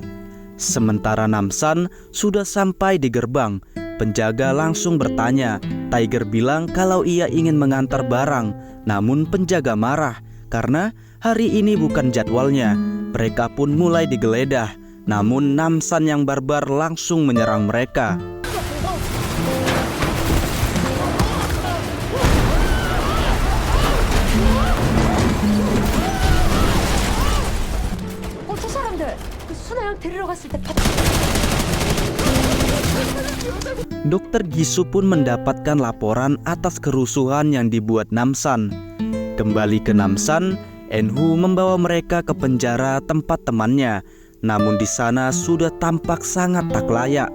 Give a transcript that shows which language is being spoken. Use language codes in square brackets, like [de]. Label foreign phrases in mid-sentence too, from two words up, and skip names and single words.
[id] Sementara Namsan sudah sampai di gerbang. Penjaga langsung bertanya. Tiger bilang kalau ia ingin mengantar barang, namun penjaga marah karena hari ini bukan jadwalnya. Mereka pun mulai digeledah, namun Namsan yang barbar langsung menyerang mereka. [ko] 저 사람들 순아양 데리러 갔을 때 [id] Dokter Gisu pun mendapatkan laporan atas kerusuhan yang dibuat Namsan. Kembali ke Namsan, Enhu membawa mereka ke penjara tempat temannya. Namun di sana sudah tampak sangat tak layak.